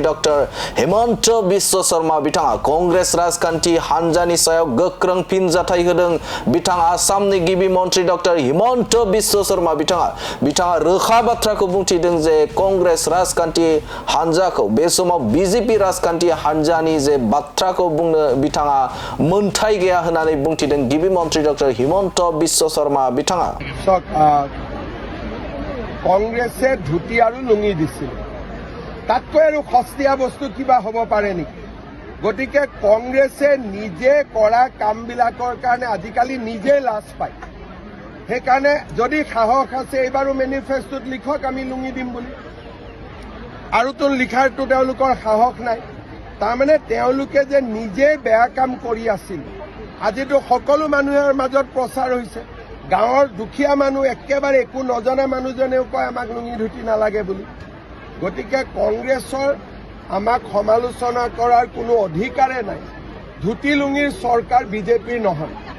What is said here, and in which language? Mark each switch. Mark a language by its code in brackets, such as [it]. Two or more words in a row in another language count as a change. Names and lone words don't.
[brx] डक्टर हिमन्त बिश्व शर्मा बिथाङा कांग्रेस राजखान्थि हान्जानि सायाव गोख्रों फिनजाथाय होदों बिथां आसामनि गिबि मन्थ्रि डक्टर हिमन्त बिश्व शर्मा बिथाङा रोखा बाथ्राखौ बुंथिदों जे कांग्रेस राजखान्थि हान्जाखौ बे समाव बीजेपी राजखान्थि हान्जानि जे बाथ्राखौ बुंनो बिथाङा मोनथाय गैया होननानै बुंथिदों गिबि मन्थ्रि डक्टर हिमन्त बिश्व शर्मा बिथाङा [as] কংগ্ৰেছে ধুতি আৰু লুঙি दिছিল তাতকৈ আৰু সস্তীয়া বস্তু কিবা হ'ব পাৰে নেকি গতিকে কংগ্ৰেছে নিজে কৰা কামবিলাকৰ কাৰণে আজিকালি নিজে লাজ পায় সেইকাৰণে যদি সাহস আছে এইবাৰো মেনিফেষ্টত লিখক আমি লুঙি দিম বুলি আৰু তো লিখাৰটো তেওঁলোকৰ সাহস নাই তাৰমানে তেওঁলোকে যে নিজে বেয়া কাম কৰি আছিল আজিতো সকলো মানুহৰ মাজত প্ৰচাৰ হৈছে গাঁৱৰ দুখীয়া মানুহ একেবাৰে একো নজনা মানুহজনেও কয় আমাক লুঙি ধুতি নালাগে বুলি গতিকে কংগ্ৰেছৰ আমাক সমালোচনা কৰাৰ কোনো অধিকাৰে নাই ধুতি লুঙিৰ চৰকাৰ বিজেপিৰ নহয়